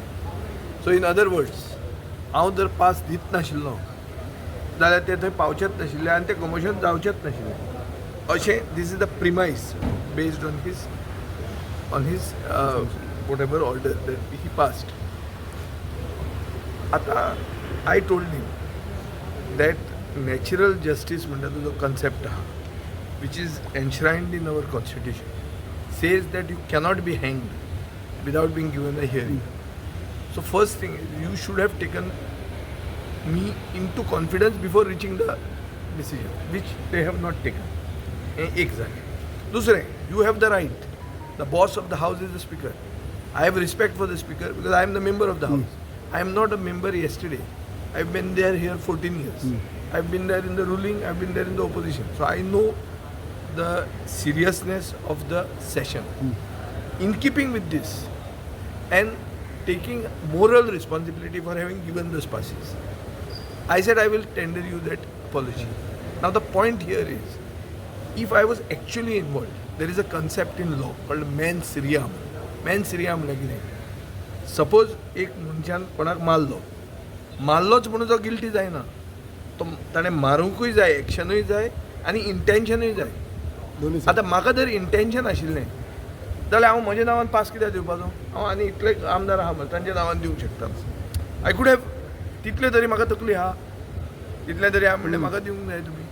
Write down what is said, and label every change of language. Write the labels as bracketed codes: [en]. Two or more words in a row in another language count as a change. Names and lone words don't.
[en] so in other words [kok] हांव जर पास दित नाशिल्लो जाल्यार ते थंय पावचेच नाशिल्ले आनी तें कमोशन जावचेंच नाशिल्लें अशें [en] this is the premise based on his whatever order that he passed. आतां I told him that natural justice [kok] म्हणटा तो जो कन्सेप्ट आहा [en] which is enshrined in our constitution says that you cannot be hanged without being given a hearing. So first thing is you should have taken me into confidence before reaching the decision which they have not taken. [kok] एक झाले. दुसरें [en] you have the right. The boss of the house is the speaker. I have respect for the speaker because I am the member of the house. I am not a member yesterday. I've been there here 14 years. I've been there in the ruling, I've been there in the opposition. So I know the seriousness of the session. In keeping with this and taking moral responsibility for having given those passes, I said I will tender you that apology. Now the point here is, if I was actually involved, there is a concept in law called mens ream. Mens ream like [kok] सपोज एक मनशान कोणाक मारलोच म्हणून तो गिल्टी जायना, तो ताणें मारूंकूय जाय, एक्शनूय जाय आनी इंटेन्शनूय जाय. दोन्ही आतां म्हाका जर इंटेन्शन आशिल्लें जाल्यार हांव म्हज्या नांवान पास कित्याक दिवपाचो? हांव आनी इतले आमदार आहा मरे तांच्या नांवान दिवंक शकता. [en] I could have [kok] तितले तरी म्हाका तकली आहा, तितले तरी हांव म्हणलें म्हाका दिवंक जाय तुमी.